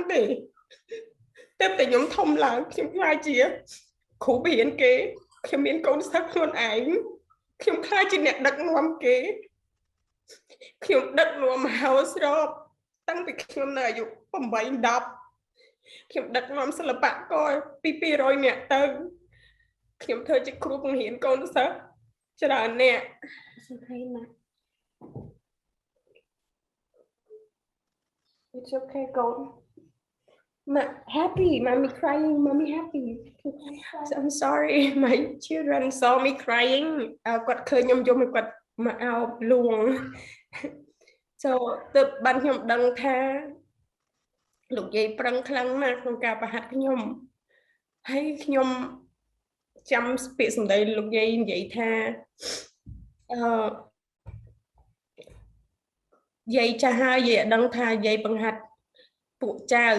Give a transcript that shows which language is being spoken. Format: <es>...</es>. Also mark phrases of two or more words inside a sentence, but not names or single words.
<km>ខ្ញុំធំឡើងខ្ញុំខ្លាចជាគ្រូបរៀនគេខ្ញុំមានកូនសិស្សខ្លួនឯងខ្ញុំខ្លាចជាអ្នកដឹកនាំគេខ្ញុំដឹកនាំមហោស្រពតាំងពីខ្ញុំនៅអាយុ8 10ខ្ញុំដឹកនាំសិល្បករពី200នាក់ទៅខ្ញុំធ្វើជាគ្រូបង្រៀនកូនសិស្សច្រើនអ្នកសុខហើយណា</km> <en>It's okay, go. Happy, mommy crying, mommy happy. So I'm sorry, my children saw me crying.</en> <km>គាត់ឃើញខ្ញុំយកមកគាត់មកអោបលួង So ទើបបានខ្ញុំដឹងថាលោកយាយប្រឹងខ្លាំងណាស់ក្នុងការប្រហាត់ខ្ញុំហើយខ្ញុំចាំពាក្យសម្ដីលោកយាយនិយាយថាយាយចាស់ហើយយាយអត់ដឹងថាយាយបង្ហាត់ពួកចៅ</km>